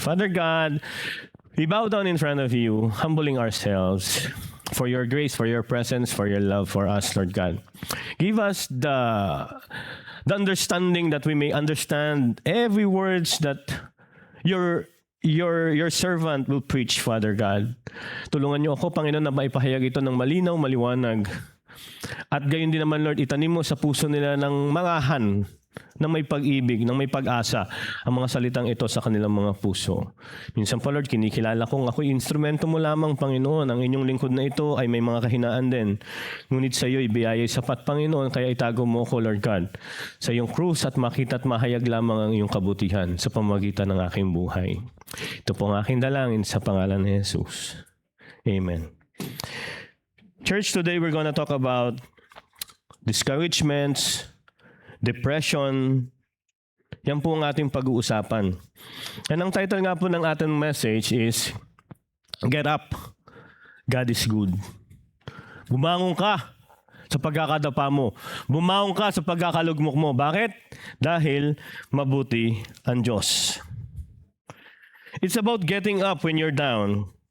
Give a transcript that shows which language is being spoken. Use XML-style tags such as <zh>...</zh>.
<en>Father God, we bow down in front of you, humbling ourselves for your grace, for your presence, for your love for us, Lord God. Give us the understanding that we may understand every words that your servant will preach, Father God.</en> <tl>Tulungan niyo ako, Panginoon, na maipahayag ito ng malinaw, maliwanag. At gayon din naman, Lord, itanim mo sa puso nila ng marahan, ng may pag-ibig, ng may pag-asa, ang mga salitang ito sa kanilang mga puso. Minsan pa, Lord, kinikilala kong ako'y instrumento mo lamang, Panginoon. Ang inyong lingkod na ito ay may mga kahinaan din. Ngunit sa iyo, ibiyaya'y sapat, Panginoon, kaya itago mo ako, Lord God, sa iyong krus at makita at mahayag lamang ang iyong kabutihan sa pamagitan ng aking buhay. Ito po ang aking dalangin sa pangalan ni Jesus. Amen.</tl> <en>Church, today we're gonna talk about discouragements, depression.</en> <tl>Yan po ang ating pag-uusapan. And ang title nga po ng ating message is</tl> <en>Get Up, God is Good.</en> <tl>Bumangon ka sa pagkakadapa mo. Bumangon ka sa pagkakalugmok mo. Bakit? Dahil mabuti ang Diyos.</tl> <en>It's about getting up when you're down.</en>